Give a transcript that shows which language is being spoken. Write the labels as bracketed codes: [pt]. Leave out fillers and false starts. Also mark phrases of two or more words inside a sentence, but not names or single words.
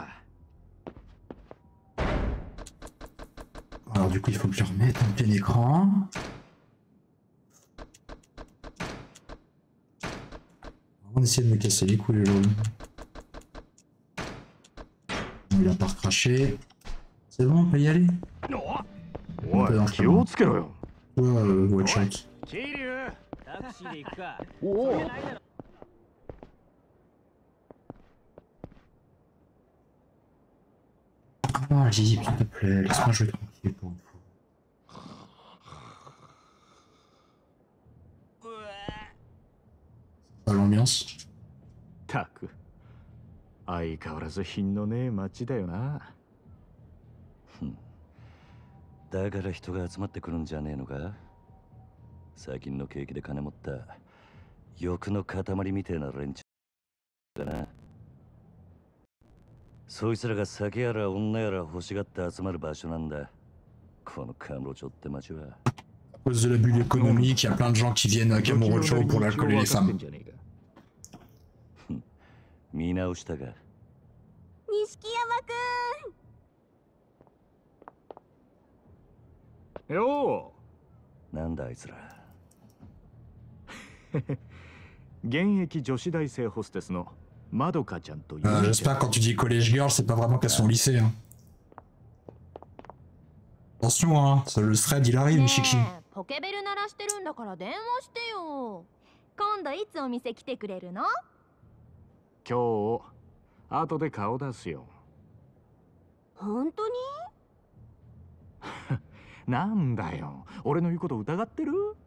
[fr] Alors du coup, il faut que je remette en plein écran. On va essayer de me casser les couilles, aujourd'hui. Il a pas recraché. C'est bon, on peut y aller. On peut [ja] 気をつけろよ。 [en] watch out. [fr] Ah, Lily, s'il te plaît, laisse-moi jouer tranquille pour une fois. Pas l'ambiance. [ja] たく相変わらず品のねえ街だよな。だから人が集まってくるんじゃねえのか。最近の景気で金持った欲の塊みてえな連中だな。そいつらが酒やら女やら欲しがって集まる場所なんだ。このカムロ町って町は。 À cause de la bulle économique, il y a plein de gens qui viennent à Kamurocho pour l'alcool et les femmes. 見直したか。錦山くん。よなんだあいつら。現役女子大生ホステスのまどかちゃんという。 [fr] J'espère que quand tu dis [en] collège girl, [fr] c'est pas vraiment qu'elles sont au lycée. Hein. Attention, hein, le thread il arrive, Nishiki. [ja] ポケベル鳴らしてるんだから電話してよ。今度いつお店来てくれるの？今日後で顔出すよ。本当に？なんだよ、俺の言うこと疑ってる？